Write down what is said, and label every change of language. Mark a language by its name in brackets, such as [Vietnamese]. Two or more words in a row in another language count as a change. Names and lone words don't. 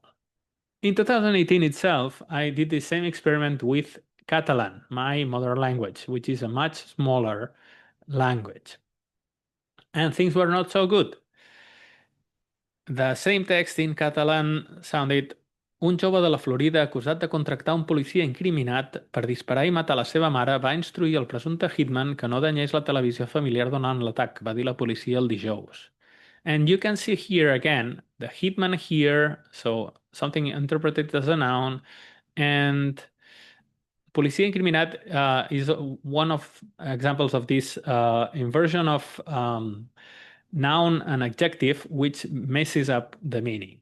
[English] In 2018 itself, I did the same experiment with Catalan, my mother language, which is a much smaller language. And things were not so good. The same text in Catalan sounded: [Catalan] un jove de la Florida acusat de contractar un policia incriminat per disparar i matar la seva mare va instruir el presumpte hitman que no danyés la televisió familiar durant l'atac, va dir la policia el dijous. [English] And you can see here again the hitman here, so something interpreted as a noun, and [Catalan] policia incriminat [English] is one of examples of this inversion of noun and adjective, which messes up the meaning.